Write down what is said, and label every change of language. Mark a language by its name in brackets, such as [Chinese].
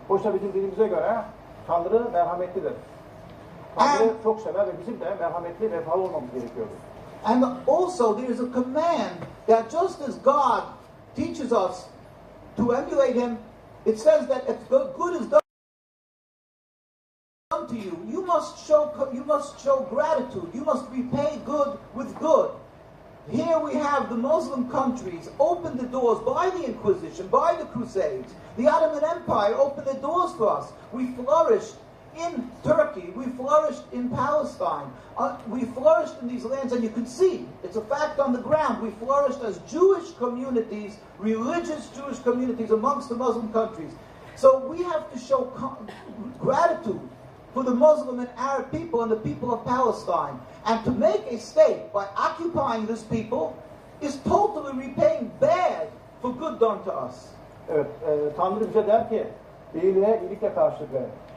[Turkish] Oysa bizim dinimize göre Tanrı merhametlidir. Tanrı çok sever ve bizim de merhametli ve vefalı olmamız gerekiyordu. [English] And also there is a command that just as God teaches us to emulate Him, it says that if good is done to you, you must show gratitude. You must repay good with good. Here we have the Muslim countries open the doors by the Inquisition, by the Crusades. The Ottoman Empire opened the doors for us. We flourished in Turkey. We flourished in Palestine. We flourished in these lands, and you can see, it's a fact on the ground, we flourished as Jewish communities, religious Jewish communities amongst the Muslim countries. So we have to show gratitude for the Muslim and Arab people and the people of Palestine. And to make a state by occupying this people is totally repaying bad for good done to us. [Turkish] Evet, Tanrı bize der ki, iyiliğe iyilikle karşılık verin.